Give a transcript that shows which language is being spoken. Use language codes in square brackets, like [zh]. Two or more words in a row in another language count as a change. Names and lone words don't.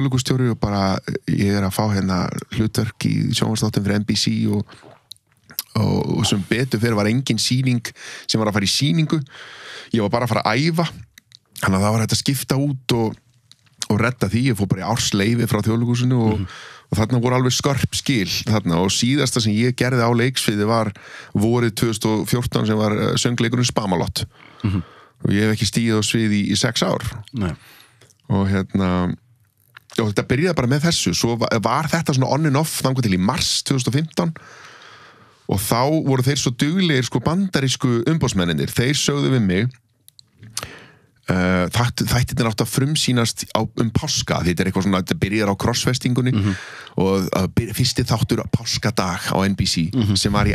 [is] þjóðleikhússtjóri og bara ég er að fá hlutverk í sjónvarpsþáttum fyrir NBC og sem betur fyrir var engin sýning sem var að fara í sýningu ég var bara að fara að æfa þannig að það var hægt að skipta út og redda því, ég fór bara í ársleifi frá Þjóðleikhúsinu og þarna voru alveg skörp skil þarna og síðasta sem ég gerði á leiksviði var vorið 2014 sem var söngleikurinn Spamalot og ég hef ekki stigið á sviði í 6 ár Nei. og og þetta byrjaði bara með þessu svo var þetta svona [en] on and off [is] þangað til í mars 2015 og þá voru þeir svo duglegir bandarísku umboðsmennirnir þeir sögðu við mig þættirnir átt að frumsýnast páska, þetta er eitthvað svona þetta byrjar á krossfestingunni og fyrsti þáttur páskadag á NBC sem var í